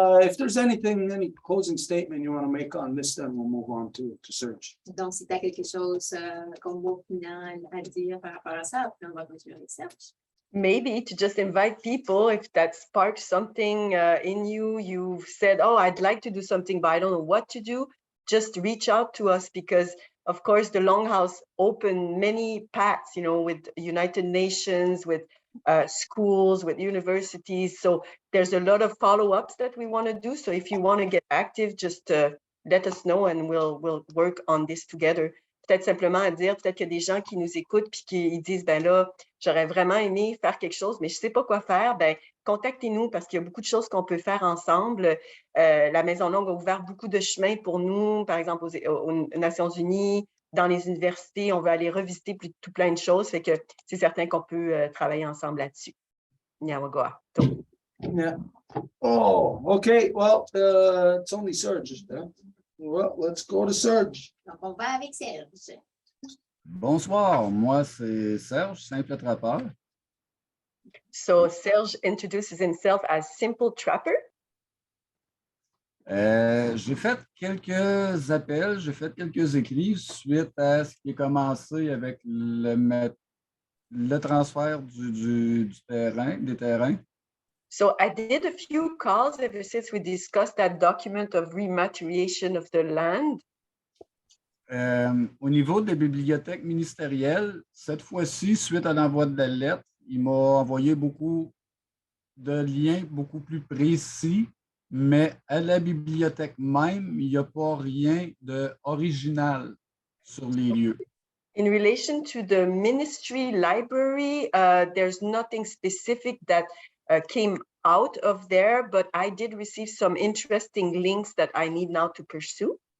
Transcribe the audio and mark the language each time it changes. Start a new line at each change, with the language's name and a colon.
English: If there's any closing statement you want to make on this, then we'll move on to Serge.
French: Donc, si tu as quelque chose comme mot final à dire par rapport à ça, après on va continuer avec Serge.
English: Maybe to just invite people, if that sparks something in you, you've said, oh, I'd like to do something, but I don't know what to do, just reach out to us because, of course, the Longhouse opened many paths, you know, with United Nations, with schools, with universities. So there's a lot of follow-ups that we want to do. So if you want to get active, just let us know and we'll work on this together.
French: Peut-être simplement à dire, peut-être qu'il y a des gens qui nous écoutent puis qui disent, ben là, j'aurais vraiment aimé faire quelque chose, mais je ne sais pas quoi faire. Ben, contactez-nous parce qu'il y a beaucoup de choses qu'on peut faire ensemble. La Maison Longue a ouvert beaucoup de chemins pour nous, par exemple aux Nations Unies, dans les universités. On veut aller revisiter tout plein de choses. Fait que c'est certain qu'on peut travailler ensemble là-dessus.
Mohawk: Nyawagoa.
English: Yeah. Oh, okay. Well, it's only Serge. Well, let's go to Serge.
French: Donc, on va avec Serge. Bonsoir, moi c'est Serge, simple trappeur.
English: So Serge introduces himself as Simple Trapper.
French: J'ai fait quelques appels, j'ai fait quelques écrits suite à ce qui est commencé avec le transfert des terrains.
English: So I did a few calls ever since we discussed that document of rematriation of the land.
French: Au niveau des bibliothèques ministérielles, cette fois-ci, suite à l'envoi de la lettre, il m'a envoyé beaucoup de liens beaucoup plus précis, mais à la bibliothèque même, il n'y a pas rien d'original sur les lieux.
English: In relation to the ministry library, there's nothing specific that came out of there, but I did receive some interesting links that I need now to pursue.